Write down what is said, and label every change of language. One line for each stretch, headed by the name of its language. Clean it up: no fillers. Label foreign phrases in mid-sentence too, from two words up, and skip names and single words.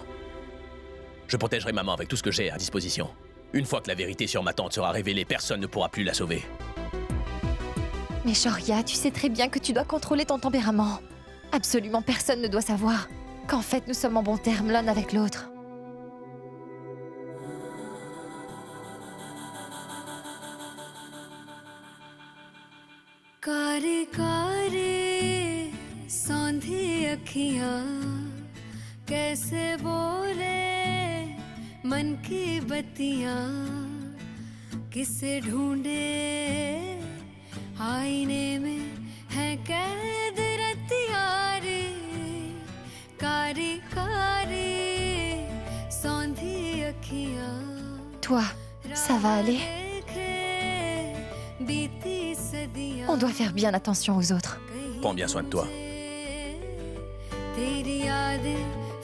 French: Je protégerai maman avec tout ce que j'ai à disposition. Une fois que la vérité sur ma tante sera révélée, personne ne pourra plus la sauver. Mais Shoria, tu sais très bien que tu dois contrôler ton tempérament. Absolument personne ne doit savoir qu'en fait nous sommes en bons termes l'un avec l'autre.
Hindi: कारे कारे सांधी अखियाँ कैसे बोले मन की बत्तियाँ किसे ढूंढे आईने में है कैद रतियाँ रे कारे कारे सांधी अखियाँ
French: Toi, ça va aller? On doit faire bien attention aux autres. Prends bien soin de toi.
Hindi: तेरी यादें